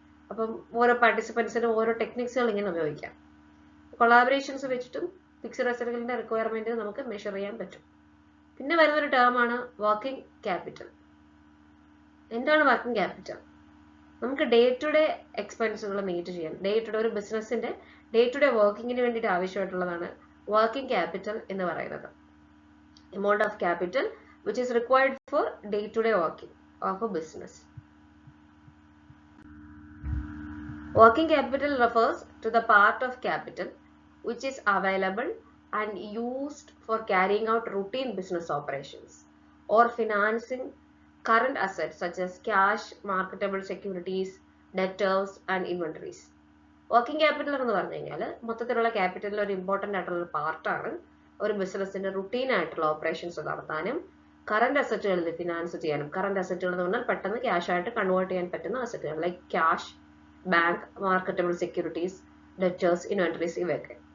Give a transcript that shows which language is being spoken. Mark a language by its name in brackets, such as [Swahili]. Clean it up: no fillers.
[Malayalam] അപ്പം ഓരോ പാർട്ടിസിപ്പൻസിനും ഓരോ ടെക്നിക്സുകൾ ഇങ്ങനെ ഉപയോഗിക്കാം. കൊളാബറേഷൻസ് വെച്ചിട്ടും ഫിക്സഡ് അസറ്റുകളുടെ റിക്വയർമെന്റ് നമുക്ക് മെഷർ ചെയ്യാൻ പറ്റും. പിന്നെ വരുന്നൊരു ടേമാണ് വർക്കിംഗ് ക്യാപിറ്റൽ. എന്താണ് വർക്കിംഗ് ക്യാപിറ്റൽ? നമുക്ക് ഡേ ടു ഡേ എക്സ്പെൻസുകൾ മീറ്റ് ചെയ്യാൻ, ഡേ ടു ഡേ ഒരു ബിസിനസിന്റെ ഡേ ടു ഡേ വർക്കിങ്ങിന് വേണ്ടിയിട്ട് ആവശ്യമായിട്ടുള്ളതാണ് വർക്കിംഗ് ക്യാപിറ്റൽ എന്ന് പറയുന്നത്. [English] Amount of capital which is required for day to day working of a business. Working capital refers to the part of capital which is available and used for carrying out routine business operations or financing current assets such as cash, marketable securities, debtors and inventories. [Malayalam] Working capital എന്ന് പറഞ്ഞു കഴിഞ്ഞാൽ മൊത്തത്തിലുള്ള ക്യാപിറ്റലിൽ ഒരു important ആയിട്ടുള്ള പാർട്ടാണ്. ഒരു ബിസിനസിന്റെ routine ആയിട്ടുള്ള ഓപ്പറേഷൻസ് നടത്താനും കറന്റ് അസറ്റുകളിൽ ഫിനാൻസ് ചെയ്യാനും. കറന്റ് അസറ്റുകൾ എന്ന് പറഞ്ഞാൽ പെട്ടെന്ന് ക്യാഷ് ആയിട്ട് കൺവേർട്ട് ചെയ്യാൻ പറ്റുന്ന അസറ്റുകൾ like cash, bank, marketable securities, debtors, inventories ഇവയൊക്കെ.